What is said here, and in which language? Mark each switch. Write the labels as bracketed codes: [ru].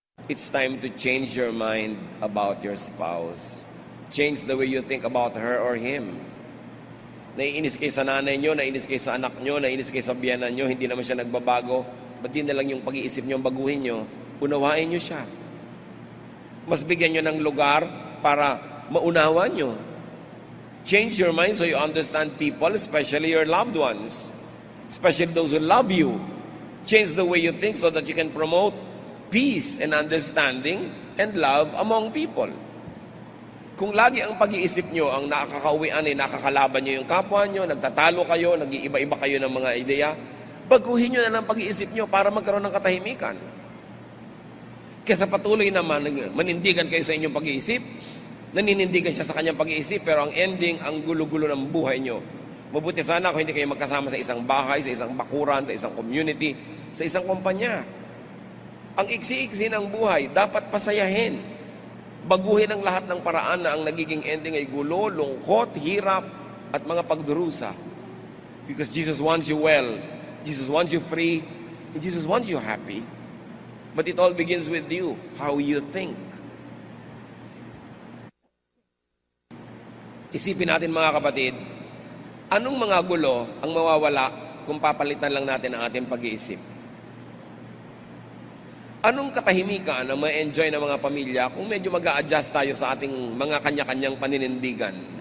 [en] It's time to change your mind about your spouse. Change the way you think about her or him. [tl] Naiinis kayo sa nanay nyo, naiinis kayo sa anak nyo, naiinis kayo sa biyanan nyo, hindi naman siya nagbabago. Ba't di na lang yung pag-iisip nyo ang baguhin nyo? Unawain nyo siya. Mas bigyan nyo ng lugar para maunawa nyo. [en] Change your mind so you understand people, especially your loved ones. Especially those who love you. Change the way you think so that you can promote peace and understanding and love among people. [tl] Kung lagi ang pag-iisip nyo ang nakakauwian ay nakakalaban nyo yung kapwa nyo, nagtatalo kayo, nag-iiba-iba kayo ng mga ideya, baguhin nyo na lang pag-iisip nyo para magkaroon ng katahimikan. Kesa patuloy naman, manindigan kayo sa inyong pag-iisip, naninindigan siya sa kanyang pag-iisip, pero ang ending, ang gulo-gulo ng buhay nyo. Mabuti sana kung hindi kayo magkasama sa isang bahay, sa isang bakuran, sa isang community, sa isang kumpanya. Ang iksi-iksi ng buhay, dapat pasayahin. Baguhin ang lahat ng paraan na ang nagiging ending ay gulo, lungkot, hirap, at mga pagdurusa. [en] Because Jesus wants you well, Jesus wants you free, and Jesus wants you happy. But it all begins with you, how you think. [tl] Isipin natin mga kapatid, anong mga gulo ang mawawala kung papalitan lang natin ang ating pag-iisip? Anong katahimikan ang ma-enjoy ng mga pamilya kung medyo mag-a-adjust tayo sa ating mga kanya-kanyang paninindigan?